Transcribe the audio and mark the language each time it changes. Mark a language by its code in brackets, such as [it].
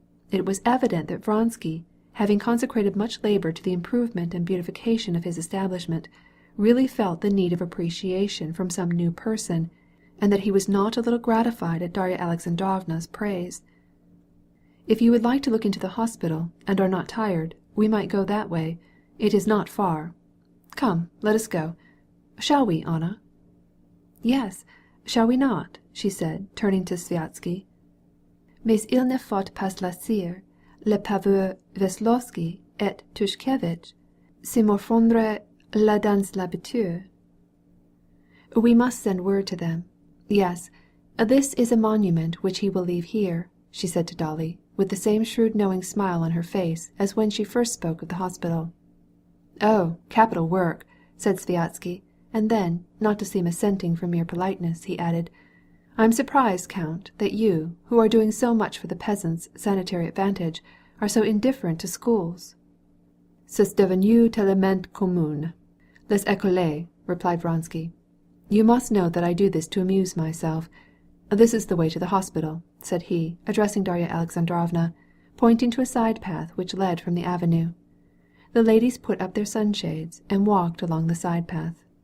[en] It was evident that Vronsky, having consecrated much labor to the improvement and beautification of his establishment, really felt the need of appreciation from some new person, and that he was not a little gratified at Darya Alexandrovna's praise. "If you would like to look into the hospital, and are not tired, we might go that way. It is not far. Come, let us go. Shall we, Anna?" "Yes, shall we not?" she said, turning to Sviazhsky. [fr] "Mais il ne faut pas laisser les pauvres Veslovsky et Tushkevitch se morfondre là dans l'habitude." [en] "We must send word to them. Yes, this is a monument which he will leave here," she said to Dolly, with the same shrewd knowing smile on her face as when she first spoke of the hospital. "Oh, capital work," said Sviazhsky, and then, not to seem assenting from mere politeness, he added, "I am surprised, Count, that you, who are doing so much for the peasants' sanitary advantage, are so indifferent to schools." [fr] "C'est devenu tellement commun. Les écoles," replied Vronsky. [en] "You must know that I do this to amuse myself. This is the way to the hospital," said he, addressing Darya Alexandrovna, pointing to a side path which led from the avenue. The ladies put up their sunshades and walked along the side path.